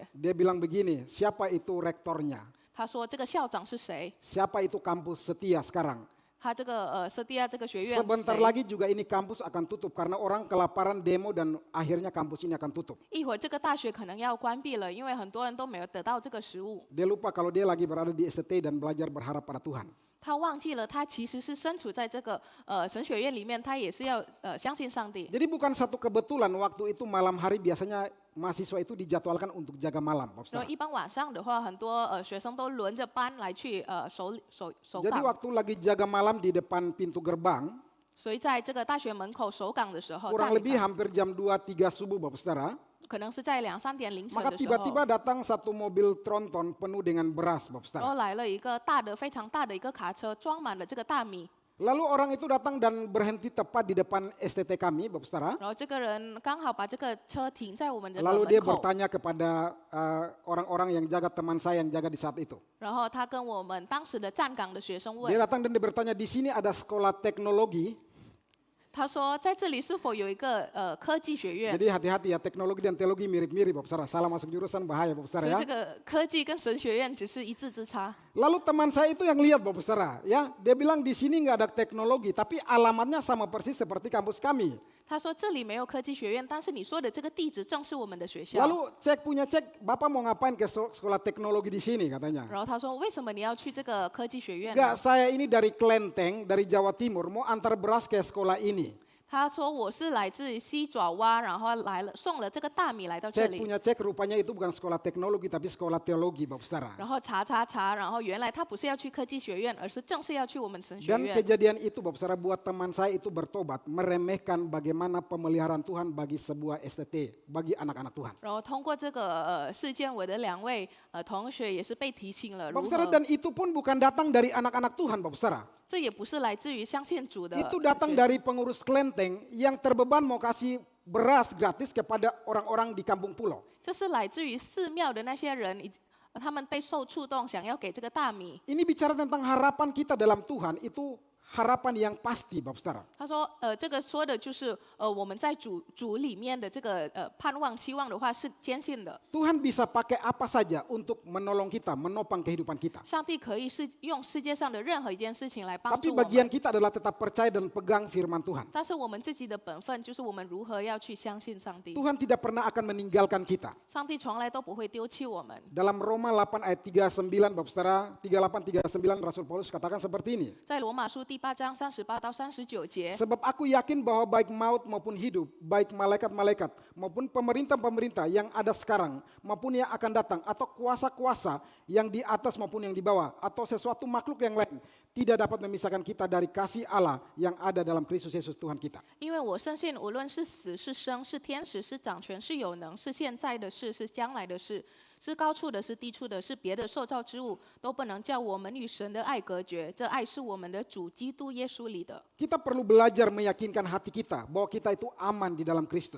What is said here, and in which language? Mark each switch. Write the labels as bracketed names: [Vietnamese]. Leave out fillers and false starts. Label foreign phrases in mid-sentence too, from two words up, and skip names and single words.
[Indonesian] Dia bilang begini, siapa itu rektornya? [Chinese] 他说这个校长是谁？ [Indonesian] Siapa itu kampus setia sekarang? [Chinese] 他这个Setia这个学院 [Indonesian] Sebentar [Chinese] 谁 [Indonesian] lagi juga ini kampus akan tutup karena orang kelaparan demo dan akhirnya kampus ini akan tutup. [Chinese] 一会儿这个大学可能要关闭了，因为很多人都没有得到这个食物。 [Indonesian] Dia lupa kalau dia lagi berada di ST dan belajar berharap pada Tuhan. [Chinese] 他忘记了，他其实是身处在这个神学院里面，他也是要相信上帝。 [Indonesian] Jadi bukan satu kebetulan waktu itu malam hari biasanya mahasiswa itu dijadwalkan untuk jaga malam, Bapak [Chinese] 然后 [Indonesian] Saudara. [Chinese] 一般晚上的话，很多学生都轮着班来去守 [Indonesian] Jadi [Chinese] 岗。 [Indonesian] waktu lagi jaga malam di depan pintu gerbang, [Chinese] 所以在这个大学门口守岗的时候， [Indonesian] kurang [Chinese] 站立 [Indonesian] lebih [Chinese] 岗 [Indonesian] hampir jam 2-3 subuh, Bapak Saudara. [Chinese] 可能是在2、3点凌晨 [Indonesian] Maka [Chinese] 的时候， [Indonesian] tiba-tiba datang satu mobil tronton penuh dengan beras, Bapak [Chinese] 然 [Indonesian] Saudara. [Chinese] 后来了一个非常大的一个卡车，装满了这个大米。 [Indonesian] Lalu orang itu datang dan berhenti tepat di depan STT kami, Bapak Saudara. [Chinese] 然后这个人刚好把这个车停在我们这个 [Indonesian] Lalu dia [Chinese] 门口， [Indonesian] bertanya kepada orang-orang yang jaga teman saya yang jaga di saat itu. [Chinese] 然后他跟我们当时的站岗的学生 [Indonesian] Dia [Chinese] 问， [Indonesian] datang dan dia bertanya, di sini ada sekolah teknologi. [Chinese] 他说在这里是否有一个科技学院？ [Indonesian] Jadi hati-hati ya, teknologi dan teologi mirip-mirip, Bapak Saudara. Salah masuk jurusan bahaya, Bapak [Chinese] 所 [Indonesian] Saudara [Chinese] 以 [Indonesian] ya. [Chinese] 这个科技跟神学院只是一字之差。 [Indonesian] Lalu teman saya itu yang lihat, Bapak Saudara, ya. Dia bilang di sini nggak ada teknologi, tapi alamatnya sama persis seperti kampus kami. [Chinese] 他说这里没有科技学院，但是你说的这个地址正是我们的学校。 [Indonesian] Lalu cek, Bapak mau ngapain ke sekolah teknologi di sini katanya. [Chinese] 然后他说为什么你要去这个科技学院 [Indonesian] Enggak, [Chinese] 呢？ [Indonesian] saya ini dari Klenteng, dari Jawa Timur, mau antar beras ke sekolah ini. [Chinese] 他说我是来自西爪哇，然后送了这个大米来到这 [Indonesian] Cek [Chinese] 里。 [Indonesian] punya cek, rupanya itu bukan sekolah teknologi, tapi sekolah teologi, Bapak Saudara. [Chinese] 然后查，然后原来他不是要去科技学院，而是正是要去我们神学 [Indonesian] Dan [Chinese] 院。 [Indonesian] kejadian itu, Bapak Saudara, buat teman saya itu bertobat, meremehkan bagaimana pemeliharaan Tuhan bagi sebuah STT, bagi anak-anak Tuhan. [Chinese] 然后通过这个事件，我的2位同学也是被提醒了如 [Indonesian] Bapak Saudara, [Chinese] 何。 [Indonesian] dan itu pun bukan datang dari anak-anak Tuhan, Bapak Saudara. [Chinese] 这也不是来自于相信主的 [Indonesian] Itu datang [Chinese] 学 [Indonesian] dari pengurus Klenteng yang terbeban mau kasih beras gratis kepada orang-orang di kampung pulau. [Chinese] 这是来自于寺庙的那些人，他们被受触动，想要给这个大米。 [Indonesian] Ini bicara tentang harapan kita dalam Tuhan, itu harapan yang pasti, Bapak Saudara. [Chinese] 他说，这个说的就是我们在主里面的这个盼望、期望的话是坚信的。 [Indonesian] Tuhan bisa pakai apa saja untuk menolong kita, menopang kehidupan kita. [Chinese] 上帝可以用世界上的任何一件事情来帮 [Indonesian] Tapi [Chinese] 助我 [Indonesian] bagian [Chinese] 们， [Indonesian] kita adalah tetap percaya dan pegang firman Tuhan. [Chinese] 但是我们自己的本分就是我们如何要去相信上帝。 [Indonesian] Tuhan tidak pernah akan meninggalkan kita. [Chinese] 上帝从来都不会丢弃我们。 [Indonesian] Dalam Roma 8 ayat 39, Bapak Saudara, 38-39 Rasul Paulus katakan seperti ini. [Chinese] 在罗马书第8章38到39节， [Indonesian] Sebab aku yakin bahwa baik maut maupun hidup, baik malaikat-malaikat maupun pemerintah-pemerintah yang ada sekarang maupun yang akan datang, atau kuasa-kuasa yang di atas maupun yang di bawah, atau sesuatu makhluk yang lain, tidak dapat memisahkan kita dari kasih Allah yang ada dalam Kristus Yesus Tuhan kita. [Chinese] 因为我深信，无论是死是生，是天使是掌权是有能，是现在的事是将来的事， 是高处的，是低处的，是别的受造之物，都不能叫我们与神的爱隔绝。这爱是我们的主基督耶稣里的， [Indonesian] Kita perlu belajar meyakinkan hati kita bahwa kita itu aman di dalam Kristus.